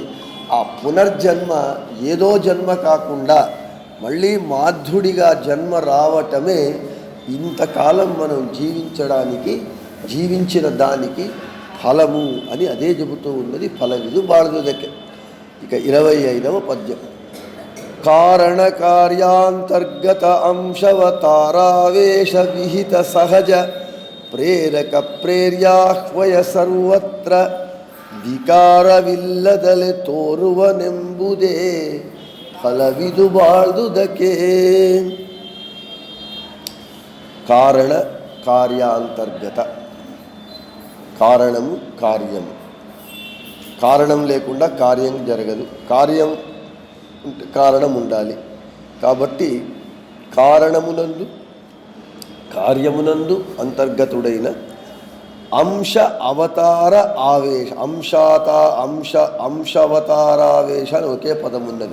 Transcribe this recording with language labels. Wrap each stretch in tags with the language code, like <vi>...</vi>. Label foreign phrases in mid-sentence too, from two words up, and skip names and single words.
<te>ఆ పునర్జన్మ ఏదో జన్మ కాకుండా మళ్ళీ మాధ్యుడిగా జన్మ రావటమే ఇంతకాలం మనం జీవించిన దానికి ఫలము అని అదే చెబుతూ ఉన్నది</te> <kn>ಫಲವಿದು ಬಾಳ್ದುದಕೆ.</kn> <te>ఇక 25వ పద్యం.</te> <kn>ಕಾರಣ ಕಾರ್ಯಾಂತರ್ಗತ ಅಂಶಾವತಾರಾವೇಶ ವಿಹಿತ ಸಹಜ ಪ್ರೇರಕ ಪ್ರೇರ್ಯಾಹ್ವಯ ಸರ್ವತ್ರ ವಿಕಾರವಿಲ್ಲದಲೆ ತೋರುವನೆಂಬುದೇ ಫಲವಿದು ಬಾಳ್ದುದಕ್ಕೆ.</kn> <te>కారణ కార్యాంతర్గత. కారణము కార్యము. కారణం లేకుండా కార్యం జరగదు. కారణం ఉండాలి. కాబట్టి కార్యమునందు అంతర్గతుడైన అంశ అవతార ఆవేశ అంశవతారావేశ అని ఒకే పదం ఉన్నది.</te>